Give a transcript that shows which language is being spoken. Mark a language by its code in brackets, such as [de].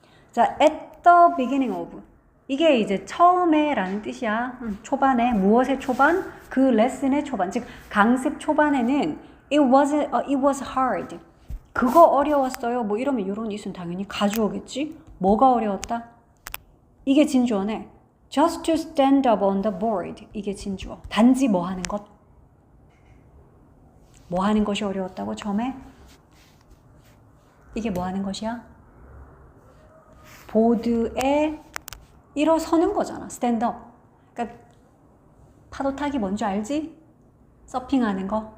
[en] 자, at the beginning of. [ko] 이게 이제 처음에 라는 뜻이야. 초반에, 무엇의 초반? 그 레슨의 초반. 즉, 강습 초반에는 [en] it was hard. [ko] 그거 어려웠어요. 뭐 이러면 이런 이순 당연히 가주어겠지? 뭐가 어려웠다? 이게 진주어네. [en] Just to stand up on the board. [ko] 이게 진주어. 단지 뭐 하는 것? 뭐 하는 것이 어려웠다고 처음에? 이게 뭐 하는 것이야? 보드에 일어서는 거잖아. [en] stand up. [ko] 그러니까 파도 타기 뭔지 알지? 서핑하는 거.